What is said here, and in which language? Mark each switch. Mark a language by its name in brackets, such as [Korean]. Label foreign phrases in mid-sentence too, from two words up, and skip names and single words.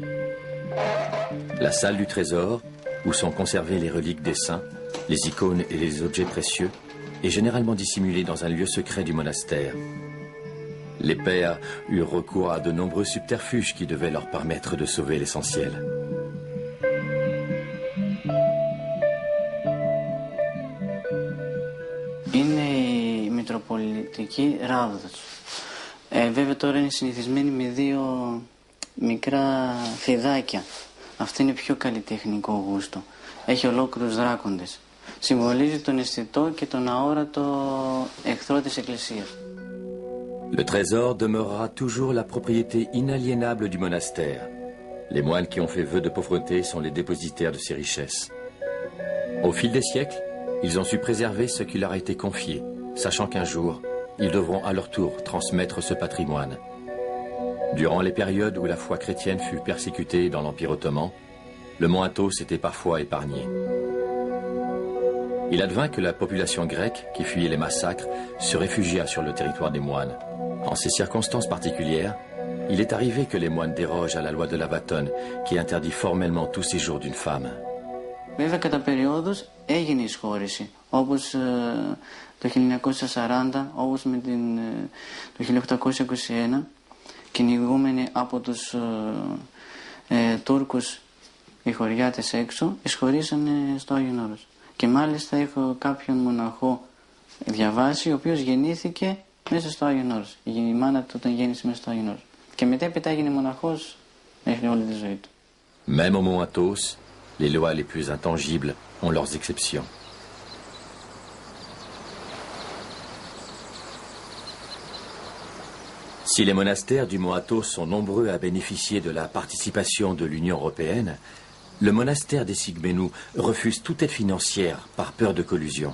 [Greek] La salle du trésor, où sont conservées les reliques des saints, les icônes et les objets précieux, est généralement dissimulée dans un lieu secret du monastère. Les pères eurent recours à de nombreux subterfuges qui devaient leur permettre de sauver l'essentiel. Είναι η Μητροπολιτική Ράβδος. Βέβαια τώρα είναι συνηθισμένη με δύο μικρά φιδάκια. Αυτό είναι πιο καλλιτεχνικό γούστο. Έχει ολόκληρους δράκοντες. Συμβολίζει τον αισθητό και τον αόρατο εχθρό της Εκκλησίας. [French] Le trésor demeurera toujours la propriété inaliénable du monastère. Les moines qui ont fait vœu de pauvreté sont les dépositaires de ces richesses. Au fil des siècles, ils ont su préserver ce qui leur a été confié, sachant qu'un jour, ils devront à leur tour transmettre ce patrimoine. Durant les périodes où la foi chrétienne fut persécutée dans l'Empire ottoman, le mont Athos était parfois épargné. Il advint que la population grecque, qui fuyait les massacres, se réfugia sur le territoire des moines. En ces circonstances particulières, il est arrivé que les moines dérogent à la loi de Lavaton, qui interdit formellement tout séjour d'une femme. [Greek] Βέβαια κατά περιόδους έγινε εισχώρηση, όπως το 1940, όπως με το 1821, κυνηγούμενοι από τους Τούρκους οι χωριάτες έξω, εισχωρήσανε στο Άγιον Όρος. Και μάλιστα έχω κάποιον μοναχό διαβάσει, ο οποίος γεννήθηκε μέσα στο Άγιον Όρος. Η μάνα του τον γέννησε μέσα στο Άγιον Όρος. Και μετέπειτα έγινε μοναχός μέχρι όλη τη ζωή του. [French] Même au mont Athos, les lois les plus intangibles ont leurs exceptions. Si les monastères du mont Athos sont nombreux à bénéficier de la participation de l'Union européenne, le monastère des Sigménous refuse toute aide financière par peur de collusion.